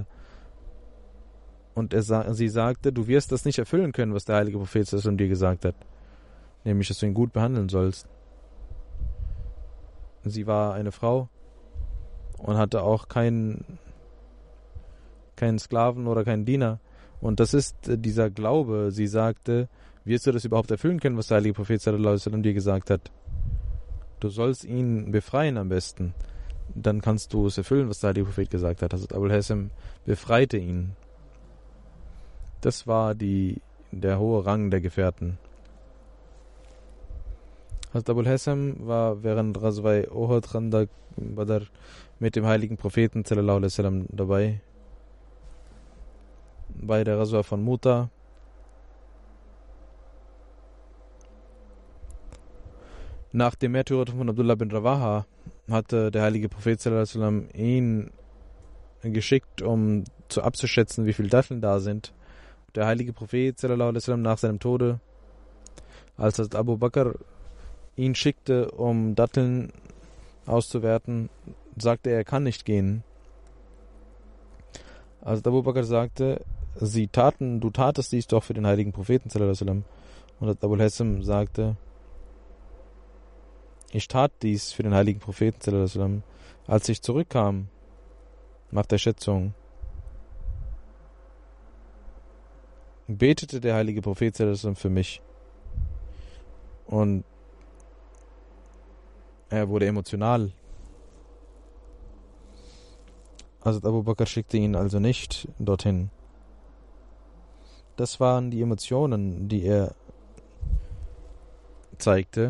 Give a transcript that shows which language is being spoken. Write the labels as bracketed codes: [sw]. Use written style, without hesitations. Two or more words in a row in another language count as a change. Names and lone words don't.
[de] Und sie sagte: Du wirst das nicht erfüllen können, was der heilige Prophet dir gesagt hat, nämlich, dass du ihn gut behandeln sollst. Sie war eine Frau und hatte auch keinen Sklaven oder keinen Diener. Und das ist dieser Glaube. Sie sagte: Wirst du das überhaupt erfüllen können, was der heilige Prophet [ar] صلى الله عليه وسلم [de] dir gesagt hat? Du sollst ihn befreien am besten. Dann kannst du es erfüllen, was der heilige Prophet gesagt hat. Also Abu Haysam befreite ihn. Das war der hohe Rang der Gefährten. Hazrat Abu Haysam war während Ghazwai Uhud, Khandaq, Badr mit dem heiligen Propheten [ar] صلى الله عليه وسلم [de] dabei. Bei der Ghazwa von Muta. Nach dem Märtyrertum von Abdullah bin Rawaha hatte der heilige Prophet [ar] صلى الله عليه وسلم [de] ihn geschickt, um abzuschätzen, wie viele Datteln da sind. Der heilige Prophet [ar] صلى الله عليه وسلم [de] nach seinem Tode Als Hazrat Abu Bakr ihn schickte, um Datteln auszuwerten, sagte er kann nicht gehen. Hazrat Abu Bakr sagte, du tatest dies doch für den heiligen Propheten [ar] صلى الله عليه وسلم. [de] Und Hazrat Abul Hassam sagte, ich tat dies für den heiligen Propheten [ar] صلى الله عليه وسلم. [de] Als ich zurückkam nach der Schätzung, betete der heilige Prophet [ar] صلى الله عليه وسلم [de] für mich. Und er wurde emotional. Hazrat Abu Bakr schickte ihn also nicht dorthin. Das waren die Emotionen, die er zeigte.